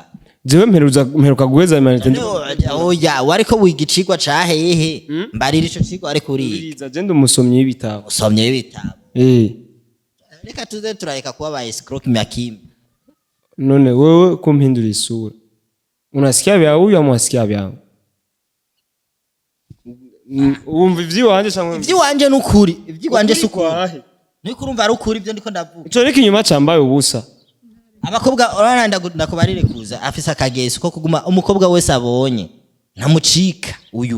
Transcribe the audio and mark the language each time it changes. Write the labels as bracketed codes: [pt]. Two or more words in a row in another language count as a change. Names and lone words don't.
[rn] jewe mperuka guheza imanite oya wariko wiga icigwa cahehe mbarira ico cigwa ariko uriga je ndi umusomyi w'ibitabo usomye w'ibitabo reka tuze turareka kuba ba escroc myakimi none wewe kumpindura isura [sw] unasikia vya huyu ama unasikia vyangu [rn] umva ivy'iwanje cyangwa ivy'iwanje n'ukuri ivy'iwanje sukuri niko urumva ari ukuri ibyo ndiko ndavuga ico reka inyuma cambaye ubusa abakobwa urana ndakubarire kuza afisa kageso ko kuguma umukobwa wese abonye ntamucika uyu